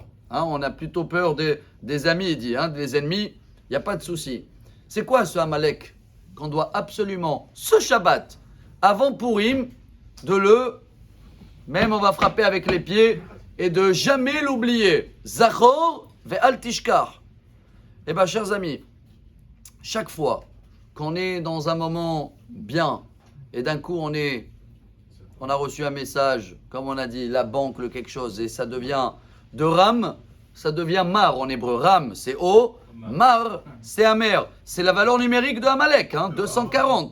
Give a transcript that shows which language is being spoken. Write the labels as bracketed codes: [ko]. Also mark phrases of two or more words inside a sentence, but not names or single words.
[fr] Hein, on a plutôt peur des amis, il dit. Hein, des ennemis, il n'y a pas de souci. C'est quoi ce Amalek qu'on doit absolument, ce Shabbat, avant Purim, même on va frapper avec les pieds, et de jamais l'oublier. [he] זכור ואל תשכח. [fr] Eh bien, chers amis, chaque fois qu'on est dans un moment bien, et d'un coup on a reçu un message, comme on a dit, la banque, le quelque chose, et ça devient de ram, ça devient mar en hébreu. Ram, c'est haut, mar, c'est amer. C'est la valeur numérique de Amalek, 240.